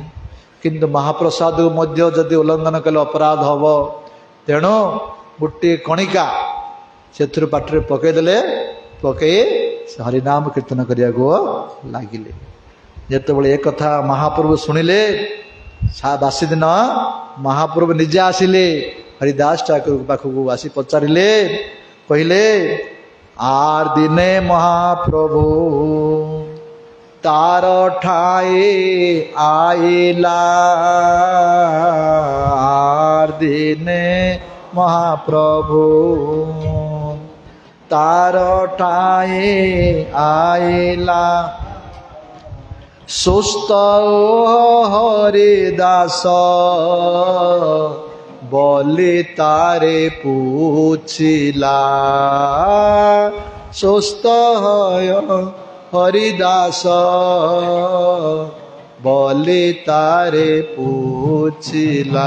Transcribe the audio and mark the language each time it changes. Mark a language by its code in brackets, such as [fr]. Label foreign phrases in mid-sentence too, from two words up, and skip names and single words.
[or] କିନ୍ତୁ ମହାପ୍ରସାଦକୁ ମଧ୍ୟ ଯଦି ଉଲ୍ଲଂଘନ କଲେ ଅପରାଧ ହେବ, ତେଣୁ ଗୋଟିଏ କଣିକା ସେଥିରୁ ପାଟିରେ ପକାଇଦେଲେ, ପକାଇ ହରିନାମ କୀର୍ତ୍ତନ କରିବାକୁ ଲାଗିଲେ। ଯେତେବେଳେ ଏ କଥା ମହାପ୍ରଭୁ ଶୁଣିଲେ, ବାସି ଦିନ ମହାପ୍ରଭୁ ନିଜେ ଆସିଲେ ହରିଦାସ ଠାକୁର ପାଖକୁ ଆସି ପଚାରିଲେ, କହିଲେ, [bn] আর দিনে মহাপ্রভু তার ঠায়ে আইলা, আর দিনে মহাপ্রভু তার ঠায়ে আইলা, সুস্থ হরিদাস বলি তারে পুছিলা, সুস্থ হয় হরিদাস বলি তারে পুছিলা।